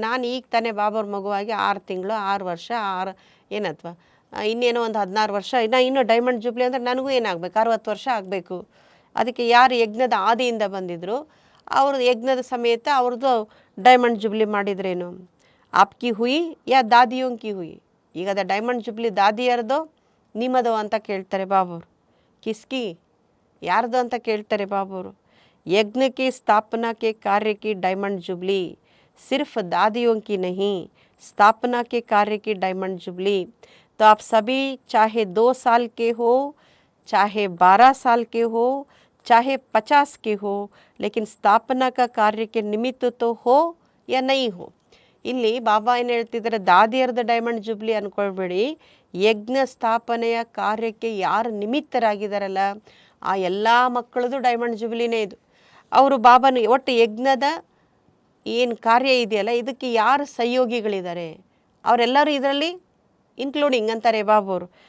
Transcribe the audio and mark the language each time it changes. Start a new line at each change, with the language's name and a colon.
Kannada: ನಾನು ಈಗ ತಾನೇ ಬಾಬಾವ್ರ ಮಗುವಾಗಿ 6 ತಿಂಗಳು 6 ವರ್ಷ 6 ಏನತ್ವಾ ಇನ್ನೇನೋ ಒಂದು 16 ವರ್ಷ ಇನ್ನೂ ಡೈಮಂಡ್ ಜುಬ್ಲಿ ಅಂದರೆ ನನಗೂ ಏನಾಗಬೇಕು, 60 ವರ್ಷ ಆಗಬೇಕು. ಅದಕ್ಕೆ ಯಾರು ಯಜ್ಞದ ಆದಿಯಿಂದ ಬಂದಿದ್ರು ಅವರು ಯಜ್ಞದ ಸಮೇತ ಅವ್ರದ್ದು ಡೈಮಂಡ್ ಜುಬ್ಲಿ ಮಾಡಿದ್ರೇನು.
Hindi: ಆಪ್ಕಿ ಹುಯಿ ಯಾ ದಾದಿಯೋಂಕಿ ಹುಯಿ.
Kannada: ಈಗ ಅದ ಡೈಮಂಡ್ ಜುಬ್ಲಿ ದಾದಿಯರ್ದೋ ನಿಮ್ಮದೋ ಅಂತ ಕೇಳ್ತಾರೆ ಬಾಬಾವರು.
Hindi: ಕಿಸ್ಕಿ
Kannada: ಯಾರ್ದು ಅಂತ ಕೇಳ್ತಾರೆ ಬಾಬಾವರು.
Hindi: यज्ञ की स्थापना के कार्य की डायमंड जुबली सिर्फ दादियों की नहीं, स्थापना के कार्य की डायमंड जुबली तो आप सभी चाहे 2 साल के हो, चाहे 12 साल के हो, चाहे 50 के हो, लेकिन स्थापना का कार्य के निमित्त तो हो या नहीं हो.
Kannada: ಇಲ್ಲಿ ಬಾಬಾ ಏನು ಹೇಳ್ತಿದ್ದಾರೆ, ದಾದಿಯರ್ದ ಡೈಮಂಡ್ ಜುಬ್ಲಿ ಅನ್ಕೊಳ್ಬೇಡಿ. ಯಜ್ಞ ಸ್ಥಾಪನೆಯ ಕಾರ್ಯಕ್ಕೆ ಯಾರು ನಿಮಿತ್ತರಾಗಿದ್ದಾರಲ್ಲ ಆ ಎಲ್ಲ ಮಕ್ಕಳದು ಡೈಮಂಡ್ ಜುಬ್ಲಿನೇ ಇದು. ಅವರು ಬಾಬಾನ ಒಟ್ಟು ಯಜ್ಞದ ಏನು ಕಾರ್ಯ ಇದೆಯಲ್ಲ ಇದಕ್ಕೆ ಯಾರು ಸಹಯೋಗಿಗಳಿದ್ದಾರೆ ಅವರೆಲ್ಲರೂ ಇದರಲ್ಲಿ ಇನ್ಕ್ಲೂಡಿಂಗ್ ಅಂತಾರೆ ಬಾಬಾವರು.